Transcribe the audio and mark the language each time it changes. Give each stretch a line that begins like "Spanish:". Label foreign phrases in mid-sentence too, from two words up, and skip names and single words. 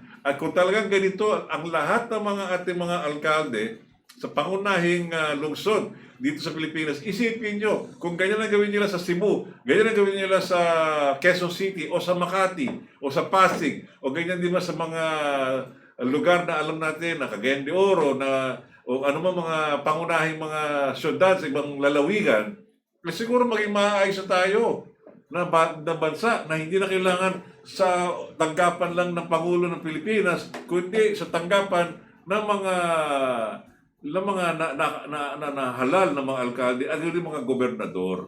Filipino: At kung talagang ganito, ang lahat ng mga ating mga alkalde sa pangunahing lungsod dito sa Pilipinas, isipin nyo, kung ganyan ang gawin nila sa Cebu, ganyan ang gawin nila sa Quezon City, o sa Makati, o sa Pasig, o ganyan din sa mga lugar na alam natin, na Cagayan de Oro, o ano mga pangunahing mga syudad sa ibang lalawigan, siguro maging maayos na tayo na bansa na hindi na kailangan sa tanggapan lang ng Pangulo ng Pilipinas, kundi sa tanggapan ng mga halal na mga alkalde at yung mga gobernador.